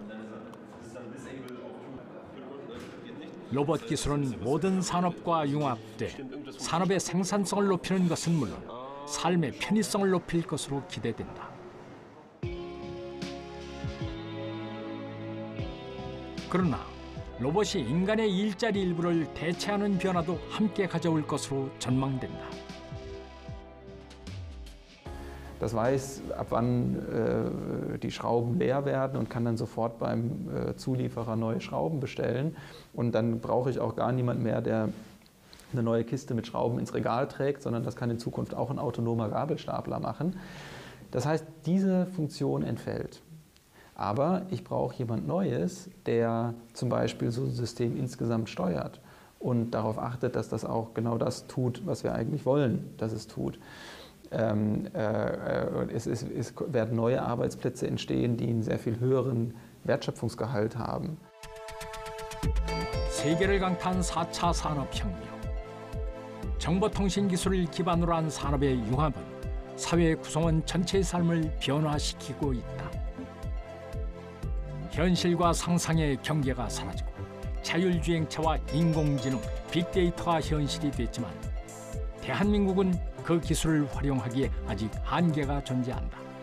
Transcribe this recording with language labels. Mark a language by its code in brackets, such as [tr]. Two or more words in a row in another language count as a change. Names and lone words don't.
[ko] 로봇 기술은 모든 산업과 융합돼 산업의 생산성을 높이는 것은 물론 삶의 편의성을 높일 것으로 기대된다. 그러나 로봇이 인간의 일자리 일부를 대체하는 변화도 함께 가져올 것으로 전망된다. [de] Das weiß, ab wann die Schrauben leer werden und kann dann sofort beim Zulieferer neue Schrauben bestellen. Und dann brauche ich auch gar niemand mehr, der eine neue Kiste mit Schrauben ins Regal trägt, sondern das kann in Zukunft auch ein autonomer Gabelstapler machen. Das heißt, diese Funktion entfällt. Aber ich brauche jemand Neues, der zum Beispiel so ein System insgesamt steuert und darauf achtet, dass das auch genau das tut, was wir eigentlich wollen, dass es tut. Es werden neue Arbeitsplätze entstehen, die einen sehr viel höheren Wertschöpfungsgehalt haben. [ko] 세계를 강타한 4차 산업혁명. 정보통신 기술을 기반으로 한 산업의 융합은 사회 구성원 전체의 삶을 변화시키고 있다. 현실과 상상의 경계가 사라지고 자율주행차와 인공지능, 빅데이터가 현실이 됐지만 대한민국은 그 기술을 활용하기에 아직 한계가 존재한다.